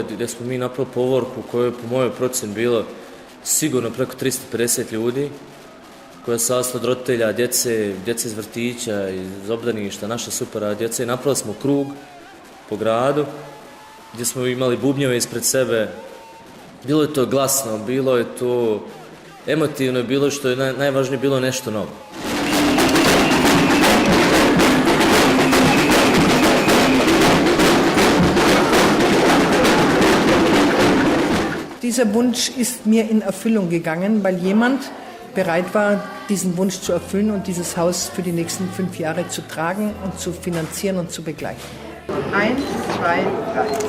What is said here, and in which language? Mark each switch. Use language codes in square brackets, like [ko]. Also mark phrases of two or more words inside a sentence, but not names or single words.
[bs] gdje smo mi napravili povorku koja je po mojoj procjeni bilo sigurno preko 350 ljudi, koja je sastav od roditelja, djece iz vrtića, iz obdaništa, naša supera djece. Napravili smo krug po gradu gdje smo imali bubnjeve ispred sebe. Bilo je to glasno, bilo je to emotivno, bilo što je najvažnije, bilo nešto novo. [de] Dieser Wunsch ist mir in Erfüllung gegangen, weil jemand bereit war, diesen Wunsch zu erfüllen und dieses Haus für die nächsten 5 Jahre zu tragen und zu finanzieren und zu begleiten. 1, 2, 3.